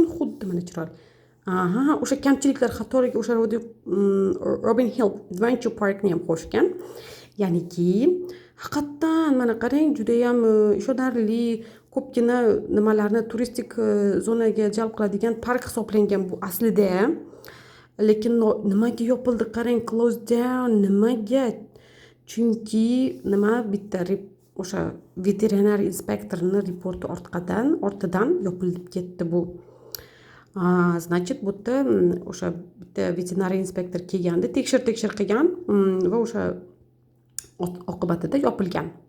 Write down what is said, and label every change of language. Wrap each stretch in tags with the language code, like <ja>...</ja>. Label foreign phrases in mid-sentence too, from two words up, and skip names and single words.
<uz>Xuddi mana chiroyli. O'sha kamchiliklar qatoriga o'sha Robin Hill Adventure Parkni ham qo'shgan. Ya'niki, haqiqatan mana qarang, juda ham ishonarli, ko'pgina nimalarni turistik zonaga jalb qiladigan park hisoblangan bu aslida. Lekin nimaga yopildi? Qarang,</uz> <en>closed down.</en> <uz>Nimaga? Chunki nima bitta o'sha veterinar inspektorning reporti ortidan yopilib ketdi bu. Значит, bu yerda o'sha bitta veterinar inspektor kelganda tekshir qilgan va o'sha oqibatida yopilgan.</uz>